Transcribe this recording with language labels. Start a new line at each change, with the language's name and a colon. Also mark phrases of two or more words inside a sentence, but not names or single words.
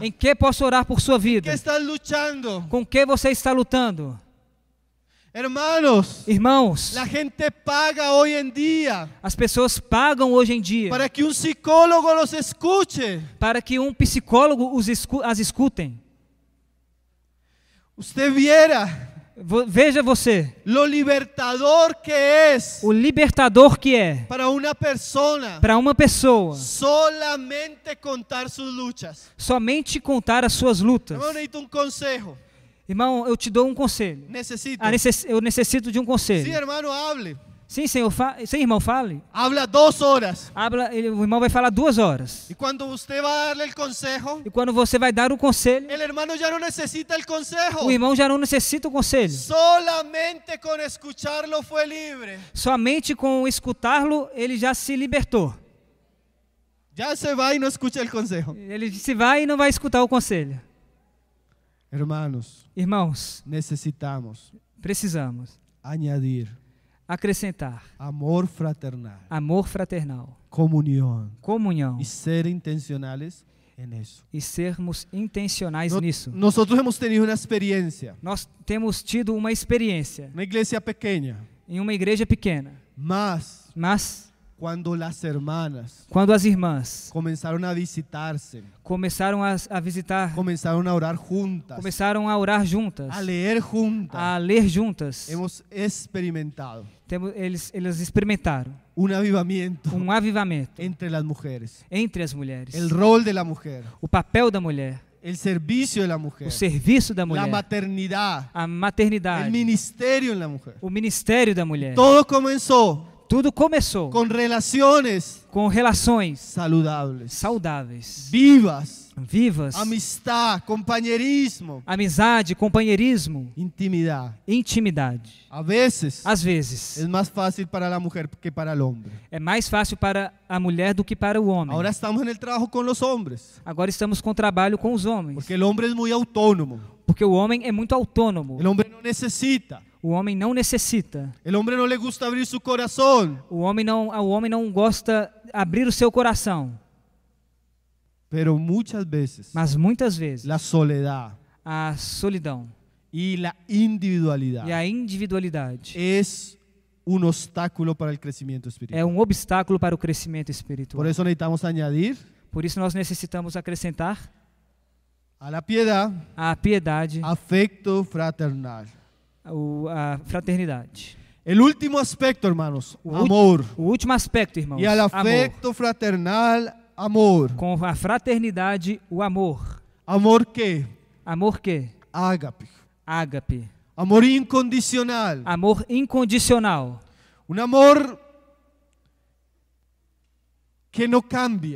Portuguese: Em que posso orar por sua
Spanish: ¿Qué
Portuguese: vida?
Spanish: estás luchando?
Portuguese: Com que você está lutando?
Spanish: Hermanos,
Portuguese: Irmãos,
Spanish: la gente paga hoy en día
Portuguese: as pessoas pagam hoje em dia
Spanish: para que un psicólogo los escuche.
Portuguese: para que um psicólogo as escutem.
Spanish: Usted viera
Portuguese: Veja você,
Spanish: lo libertador que es
Portuguese: o libertador que é
Spanish: para una persona
Portuguese: para uma pessoa
Spanish: solamente contar sus luchas.
Portuguese: somente contar as suas lutas.
Spanish: Hermano, necesito un consejo.
Portuguese: Irmão, eu te dou um conselho.
Spanish: Necesito.
Portuguese: Eu necessito de um
Spanish: Sí,
Portuguese: conselho.
Spanish: hermano, hable.
Portuguese: Sim, senhor, sim, irmão, fale.
Spanish: Habla 2 horas.
Portuguese: O irmão vai falar 2 horas.
Spanish: Y cuando usted va a darle el consejo,
Portuguese: E quando você vai dar o conselho,
Spanish: el hermano ya no necesita el consejo.
Portuguese: o irmão já não necessita o conselho.
Spanish: Solamente con escucharlo fue libre.
Portuguese: Somente com escutá-lo, ele já se libertou.
Spanish: Ya se va y no escucha el consejo.
Portuguese: Ele se vai e não vai escutar o conselho.
Spanish: Hermanos,
Portuguese: Irmãos,
Spanish: necesitamos
Portuguese: precisamos
Spanish: añadir
Portuguese: acrescentar
Spanish: amor fraternal,
Portuguese: amor fraternal,
Spanish: comunión
Portuguese: comunhão
Spanish: y ser intencionales en eso.
Portuguese: e sermos intencionais nisso.
Spanish: Nosotros hemos tenido una experiencia,
Portuguese: Nós temos tido uma experiência
Spanish: una iglesia pequeña,
Portuguese: em uma igreja pequena, mas
Spanish: cuando las hermanas
Portuguese: quando as irmãs
Spanish: comenzaron a visitarse,
Portuguese: começaram a visitar,
Spanish: comenzaron a orar juntas,
Portuguese: começaram a orar juntas,
Spanish: a leer juntas,
Portuguese: a ler juntas,
Spanish: hemos experimentado
Portuguese: eles experimentaram
Spanish: un avivamiento
Portuguese: avivamento
Spanish: entre las mujeres,
Portuguese: entre as mulheres,
Spanish: el rol de la mujer,
Portuguese: o papel da mulher,
Spanish: el servicio de la mujer,
Portuguese: o serviço da
Spanish: la
Portuguese: mulher,
Spanish: maternidad,
Portuguese: a
Spanish: el
Portuguese: maternidade,
Spanish: ministerio en la mujer.
Portuguese: o ministério da mulher.
Spanish: Todo comenzó
Portuguese: Tudo começou
Spanish: con relaciones
Portuguese: com relações
Spanish: saludables,
Portuguese: saudáveis,
Spanish: vivas,
Portuguese: vivas,
Spanish: amistad, compañerismo,
Portuguese: amizade, companheirismo,
Spanish: intimidad.
Portuguese: intimidade.
Spanish: A veces
Portuguese: Às vezes,
Spanish: es más fácil para la mujer que para el hombre.
Portuguese: é mais fácil para a mulher do que para o homem.
Spanish: Ahora estamos en el trabajo con los hombres,
Portuguese: Agora estamos com trabalho com os homens,
Spanish: porque el hombre es muy autónomo.
Portuguese: porque o homem é muito autônomo.
Spanish: El hombre no necesita
Portuguese: O homem não necessita.
Spanish: El hombre no le gusta abrir su corazón.
Portuguese: O homem não gosta de abrir o seu coração.
Spanish: Pero muchas veces
Portuguese: Mas muitas vezes
Spanish: la soledad
Portuguese: a solidão
Spanish: y la individualidad
Portuguese: e a individualidade
Spanish: es un obstáculo para el crecimiento
Portuguese: é
Spanish: espiritual.
Portuguese: um obstáculo para o crescimento espiritual.
Spanish: Por eso necesitamos añadir
Portuguese: Por isso nós necessitamos acrescentar
Spanish: a la piedad
Portuguese: a piedade,
Spanish: afecto fraternal.
Portuguese: a fraternidade.
Spanish: El último aspecto, hermanos,
Portuguese: O
Spanish: amor.
Portuguese: O último aspecto, irmãos,
Spanish: Y al
Portuguese: amor.
Spanish: afecto fraternal, amor.
Portuguese: Com a fraternidade, o amor.
Spanish: ¿Amor qué?
Portuguese: Amor que?
Spanish: Ágape.
Portuguese: Ágape.
Spanish: Amor incondicional.
Portuguese: Amor incondicional.
Spanish: Un amor que no cambia.